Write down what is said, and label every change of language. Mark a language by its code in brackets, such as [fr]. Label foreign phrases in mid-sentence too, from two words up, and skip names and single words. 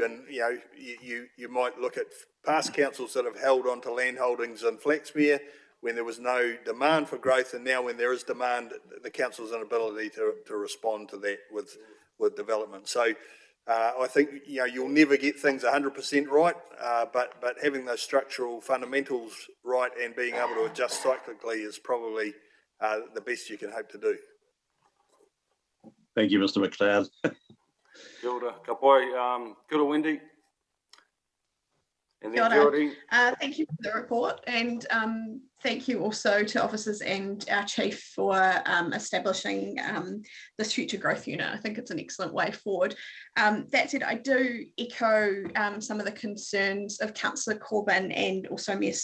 [en] And you might look at past councils that have held on to land holdings in Flaxmere when there was no demand for growth, and now when there is demand, the council's inability to respond to that with development. So I think you'll never get things 100% right, but having those structural fundamentals right and being able to adjust cyclically is probably the best you can hope to do. Thank you, Mr. McLeod. [mi] Kia ora, ka pai. Kia ora, Wendy. [en] And then [mi] Kia ora. Geraldine. [en] Thank you for the report, and thank you also to officers and our chief for establishing this future growth unit. I think it's an excellent way forward. That said, I do echo some of the concerns of Councillor Corbyn and also Ms.